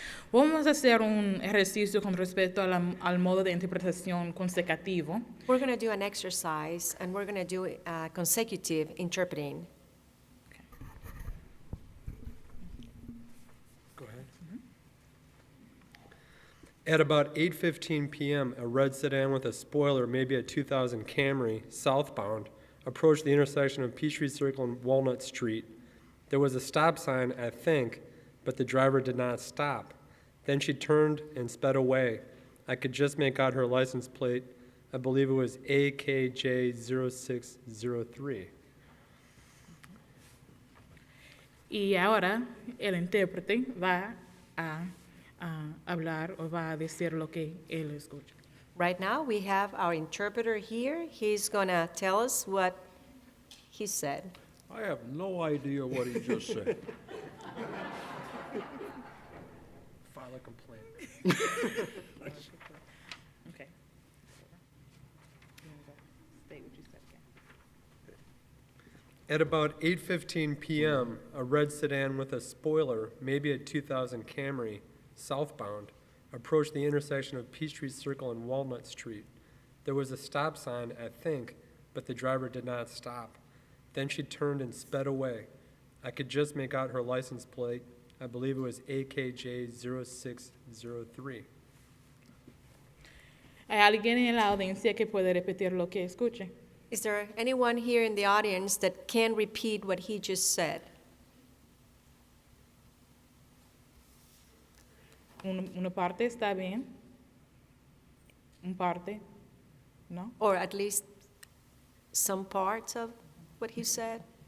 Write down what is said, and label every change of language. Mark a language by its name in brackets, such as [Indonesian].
[Spanish] Vamos a hacer un ejercicio con respecto al modo de interpretación consecutivo. [English] We're going to do an exercise, and we're going to do consecutive interpreting. Go ahead. At about 8:15 p.m., a red sedan with a spoiler, maybe a 2000 Camry, southbound, approached the intersection of Peachtree Circle and Walnut Street. There was a stop sign, I think, but the driver did not stop. Then she turned and sped away. I could just make out her license plate. I believe it was AKJ0603. [Spanish] Y ahora el intérprete va a hablar o va a decir lo que él escucha. [English] Right now, we have our interpreter here. He's going to tell us what he said. I have no idea what he just said. File a complaint. Okay. State what you said again. At about 8:15 p.m., a red sedan with a spoiler, maybe a 2000 Camry, southbound, approached the intersection of Peachtree Circle and Walnut Street. There was a stop sign, I think, but the driver did not stop. Then she turned and sped away. I could just make out her license plate. I believe it was AKJ0603. [Spanish] ¿Hay alguien en la audiencia que puede repetir lo que escuche? [English] Is there anyone here in the audience that can repeat what he just said? [Spanish] Una parte está bien. Una parte, ¿no? [English] Or at least some parts of what he said?